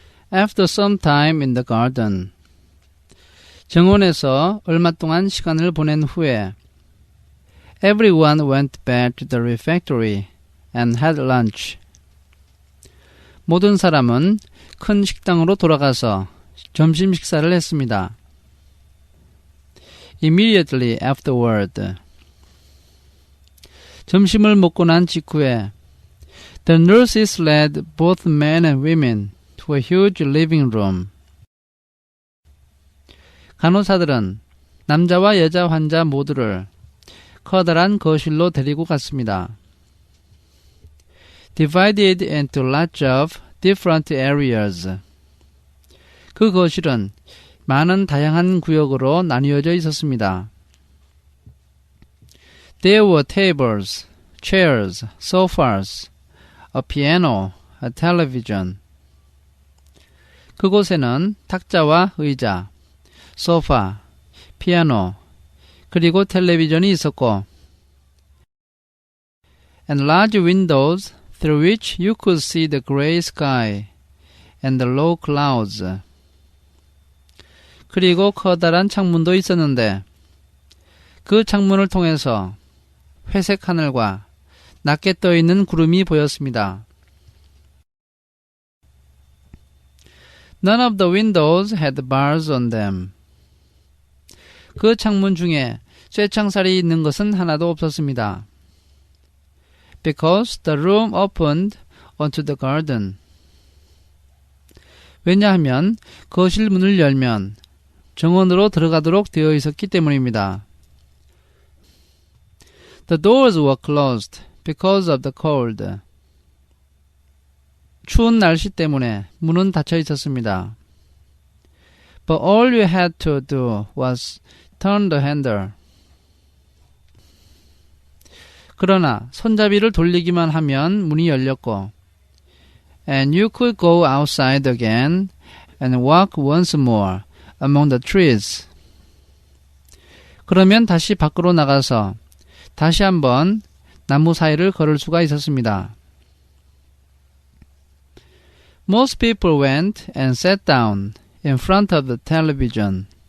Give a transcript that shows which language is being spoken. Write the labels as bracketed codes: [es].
[en] After some time in the garden. [ko] 정원에서 얼마 동안 시간을 보낸 후에 [en] Everyone went back to the refectory and had lunch. [ko] 모든 사람은 큰 식당으로 돌아가서 점심 식사를 했습니다. [en] Immediately afterward. [ko] 점심을 먹고 난 직후에 [en] The nurses led both men and women to a huge living room. [ko] 간호사들은 남자와 여자 환자 모두를 커다란 거실로 데리고 갔습니다. [en] Divided into lots of different areas. [ko] 그 거실은 많은 다양한 구역으로 나뉘어져 있었습니다. [en] There were tables, chairs, sofas, a piano, a television. [ko] 그곳에는 탁자와 의자, 소파, 피아노, 그리고 텔레비전이 있었고 [en] and large windows through which you could see the gray sky and the low clouds. [ko] 그리고 커다란 창문도 있었는데 그 창문을 통해서 회색 하늘과 낮게 떠있는 구름이 보였습니다. [en] None of the windows had bars on them. [ko] 그 창문 중에 쇠창살이 있는 것은 하나도 없었습니다. [en] Because the room opened onto the garden. [ko] 왜냐하면 거실 문을 열면 정원으로 들어가도록 되어 있었기 때문입니다. [en] The doors were closed because of the cold. [ko] 추운 날씨 때문에 문은 닫혀 있었습니다. [en] But all you had to do was turn the handle. [ko] 그러나 손잡이를 돌리기만 하면 문이 열렸고 [en] and you could go outside again and walk once more among the trees. [ko] 그러면 다시 밖으로 나가서 다시 한번 나무 사이를 걸을 수가 있었습니다. [en] Most people went and sat down in front of the television.